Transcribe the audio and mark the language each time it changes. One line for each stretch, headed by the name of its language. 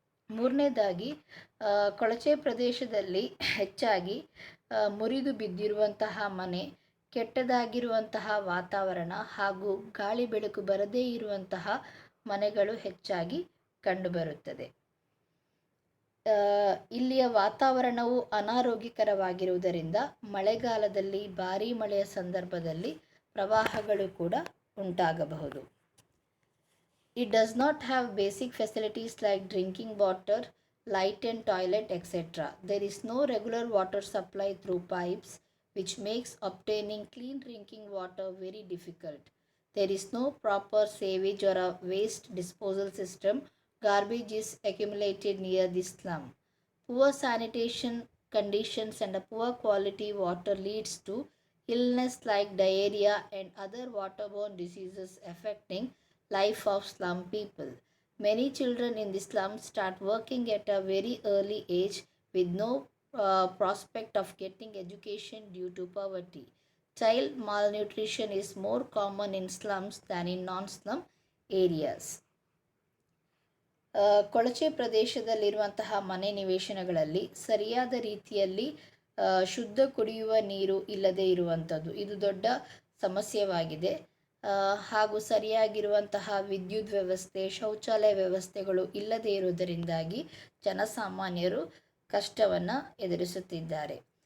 Kannada: ಮೂರನೇದಾಗಿ, ಕೊಳಚೆ ಪ್ರದೇಶದಲ್ಲಿ ಹೆಚ್ಚಾಗಿ ಮುರಿದು ಬಿದ್ದಿರುವಂತಹ ಮನೆ, ಕೆಟ್ಟದಾಗಿರುವಂತಹ ವಾತಾವರಣ ಹಾಗೂ ಗಾಳಿ ಬೆಳಕು ಬರದೇ ಇರುವಂತಹ ಮನೆಗಳು ಹೆಚ್ಚಾಗಿ ಕಂಡುಬರುತ್ತದೆ. ಇಲ್ಲಿಯ ವಾತಾವರಣವು ಅನಾರೋಗ್ಯಕರವಾಗಿರುವುದರಿಂದ ಮಳೆಗಾಲದಲ್ಲಿ ಭಾರೀ ಮಳೆಯ ಸಂದರ್ಭದಲ್ಲಿ ಪ್ರವಾಹಗಳು ಕೂಡ ಉಂಟಾಗಬಹುದು.
English: It does not have basic facilities like drinking water, light and toilet, etc. There is no regular water supply through pipes, which makes obtaining clean drinking water very difficult. There is no proper sewage or a waste disposal system. Garbage is accumulated near the slum. Poor sanitation conditions and a poor quality water leads to illness like diarrhea and other waterborne diseases affecting life of slum people. Many children in the slums start working at a very early age with no prospect of getting education due to poverty. Child malnutrition is more common in slums than in non-slum areas.
Kannada: ಕೊಳಚೆ ಪ್ರದೇಶದಲ್ಲಿರುವಂತಹ ಮನೆ ನಿವೇಶನಗಳಲ್ಲಿ ಸರಿಯಾದ ರೀತಿಯಲ್ಲಿ ಶುದ್ಧ ಕುಡಿಯುವ ನೀರು ಇಲ್ಲದೇ ಇರುವಂಥದ್ದು ಇದು ದೊಡ್ಡ ಸಮಸ್ಯೆಯಾಗಿದೆ. ಹಾಗೂ ಸರಿಯಾಗಿರುವಂತಹ ವಿದ್ಯುತ್ ವ್ಯವಸ್ಥೆ, ಶೌಚಾಲಯ ವ್ಯವಸ್ಥೆಗಳು ಇಲ್ಲದೇ ಇರುವುದರಿಂದಾಗಿ ಜನಸಾಮಾನ್ಯರು ಕಷ್ಟವನ್ನು ಎದುರಿಸುತ್ತಿದ್ದಾರೆ.